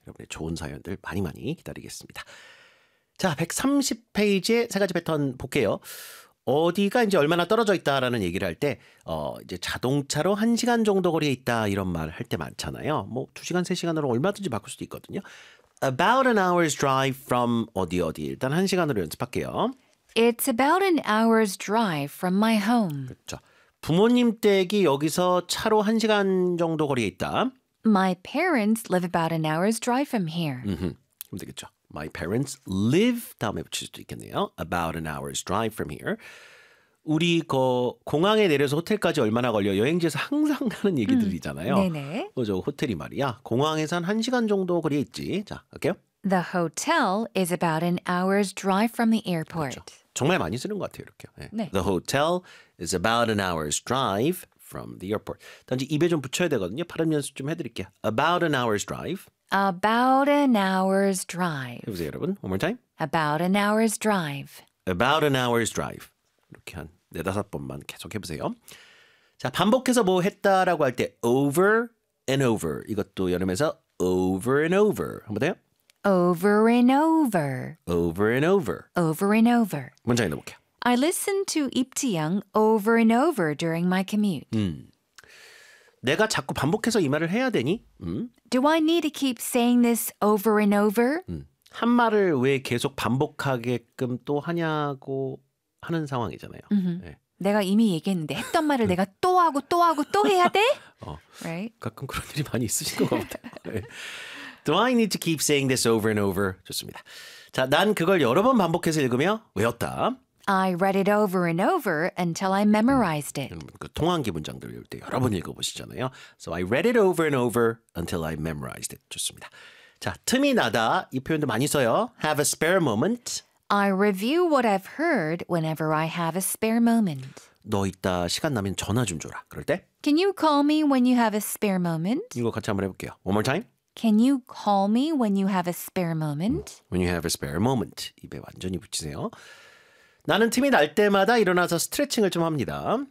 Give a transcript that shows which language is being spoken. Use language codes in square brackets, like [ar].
[ko] 여러분의 좋은 사연들 많이 많이 기다리겠습니다. 자, 130페이지에 세 가지 패턴 볼게요. 어디가 이제 얼마나 떨어져 있다라는 얘기를 할 때 이제 자동차로 1시간 정도 거리에 있다 이런 말 할 때 많잖아요. 뭐 2시간, 3시간으로 얼마든지 바꿀 수도 있거든요. [en] About an hour's drive from [ko] 어디 어디. 일단 1시간으로 연습할게요. [en] It's about an hour's drive from my home. [ko] 그렇죠. 부모님 댁이 여기서 차로 1시간 정도 거리에 있다. [en] My parents live about an hour's drive from here. [ko] 그럼 되겠죠. [en] My parents live [ko] 다음에 붙일 수도 있겠네요. [en] About an hour's drive from here. [ko] 우리 그 공항에 내려서 호텔까지 얼마나 걸려? 여행지에서 항상 하는 얘기들이잖아요. 네네. 그죠, 호텔이 말이야. 공항에서 한 1시간 정도 거리에 있지. 자, 갈게요. [en] The hotel is about an hour's drive from the airport. [ko] 그렇죠. 정말 많이 쓰는 것 같아요, 이렇게. 네. [en] The hotel is about an hour's drive from the airport. [ko] 단지 입에 좀 붙여야 되거든요. 발음 연습 좀 해드릴게요. [en] About an hour's drive. About an hour's drive. [ko] 해보세요, 여러분. [en] One more time. About an hour's drive. About an hour's drive. [ko] 이렇게 한 4, 5번만 계속 해보세요. 자, 반복해서 뭐 했다라고 할 때 [en] over and over. [ko] 이것도 연음해서 [en] over and over. [ko] 한번 더요. [en] Over and over. Over and over. Over and over. [ko] 먼저 읽어볼게요. [en] I listened to Ipteyang over and over during my commute. [ko] 내가 자꾸 반복해서 이 말을 해야 되니? 응? [en] Do I need to keep saying this over and over? [ko] 한 말을 왜 계속 반복하게끔 또 하냐고 하는 상황이잖아요. 네. 내가 이미 얘기했는데 했던 말을 내가 또 하고 또 하고 또 해야 돼? [en] right? [ko] 가끔 그런 일이 많이 있으신 것 같아요. 네. [en] Do I need to keep saying this over and over? [ko] 좋습니다. 자, 난 그걸 여러 번 반복해서 읽으며 외웠다. [en] I read it over and over until I memorized it. [ko] 그 통암기 문장들 읽을 때 여러 번 읽어보시잖아요. [en] So I read it over and over until I memorized it. [ko] 좋습니다. 자, 틈이 나다. 이 표현도 많이 써요. [en] Have a spare moment. I review what I've heard whenever I have a spare moment. [ko] 너 이따 시간 나면 전화 좀 줘라. 그럴 때. [en] Can you call me when you have a spare moment? [ko] 이거 같이 한번 해볼게요. [en] One more time. Can you call me when you have a spare moment? When you have a spare moment. [ko] 입에 완전히 붙이세요. 나는 틈이 날 때마다 일어나서 스트레칭을 좀 합니다.